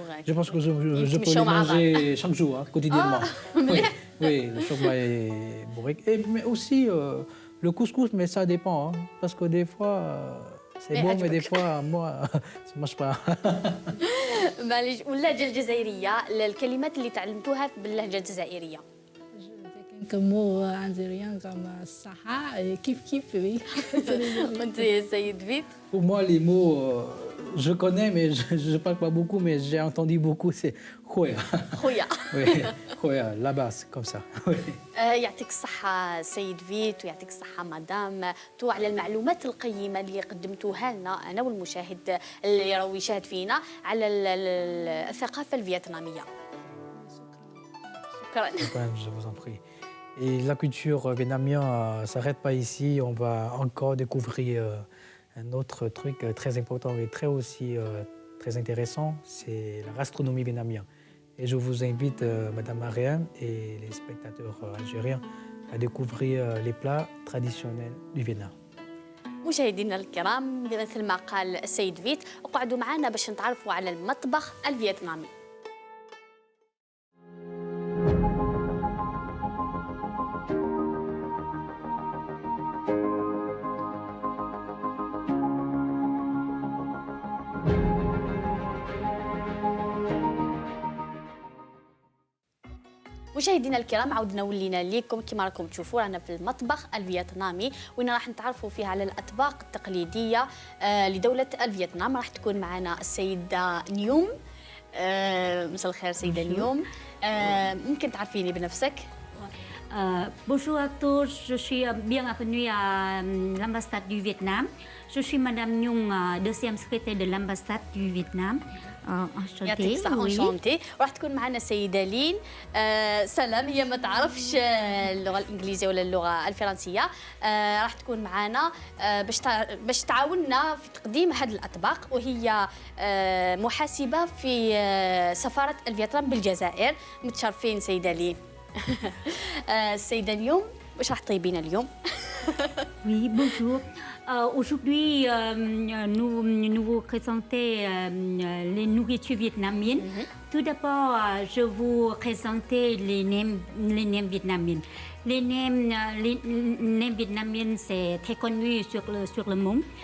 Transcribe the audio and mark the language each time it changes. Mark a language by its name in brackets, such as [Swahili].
[French] Je pense que je peux le manger chaque jour, hein, quotidiennement. Oui, le chorba et bourrek. Mais aussi le couscous, mais ça dépend. Hein, parce que des fois, c'est bon, mais des fois, moi, ça ne marche pas. [Arabic] معليش. واللهجة الجزائرية الكلمات اللي تعلمتوها باللهجة الجزائرية؟ [French] Quelques mots algériens comme Saha et Kif Kif, oui. [Arabic] وانت يا سيد فيت؟ [French] Pour moi, les mots, je connais, mais je ne parle pas beaucoup, mais j'ai entendu beaucoup, c'est Khoya. [Arabic] خويا. [French] Oui, Khoya, la basse, comme ça. Oui. [Arabic] يعطيك الصحة سيد فيت ويعطيك الصحة مدام تو على المعلومات القيمة اللي قدمتوها لنا أنا والمشاهد اللي راهو يشاهد فينا على الثقافة الفيتنامية. شكرا. [French] Je vous en prie. Et la culture vietnamienne ne s'arrête pas ici. On va encore découvrir un autre truc très important et très intéressant, c'est la gastronomie vietnamienne. Et je vous invite, Madame Mariam et les spectateurs algériens, à découvrir les plats traditionnels du Vietnam. [Arabic] مشاهدينا الكرام مثل ما قال السيد فيت اقعدوا معنا باش نتعرفوا على المطبخ الفيتنامي. مشاهدينا الكرام عودنا ولينا ليكم كما راكم تشوفوا رانا في المطبخ الفيتنامي وين راح نتعرفوا فيه على الأطباق التقليدية لدولة الفيتنام. راح تكون معنا السيدة نيوم. مساء الخير سيدة نيوم. ممكن تعرفيني بنفسك؟ [French] Bonjour à tous, je suis bienvenue à l'ambassade du Vietnam. Je suis Madame Nhung, deuxième secrétaire de l'ambassade du Vietnam. [Arabic] يعطيك الصحة انشونتي. وراح تكون معنا السيدة لين. سلام، هي ما تعرفش اللغة الإنجليزية ولا اللغة الفرنسية. راح تكون معنا باش تعاوننا في تقديم هذه الأطباق، وهي محاسبة في سفارة الفيتنام بالجزائر. متشرفين سيدة لين. السيدة اليوم واش راح تطيبين اليوم؟ [French] Oui, bonjour. Aujourd'hui, nous vous présentons les nourritures vietnamiennes. Tout d'abord, je vous présente les nems vietnamiennes. Les nems vietnamiennes, c'est très connu sur le monde.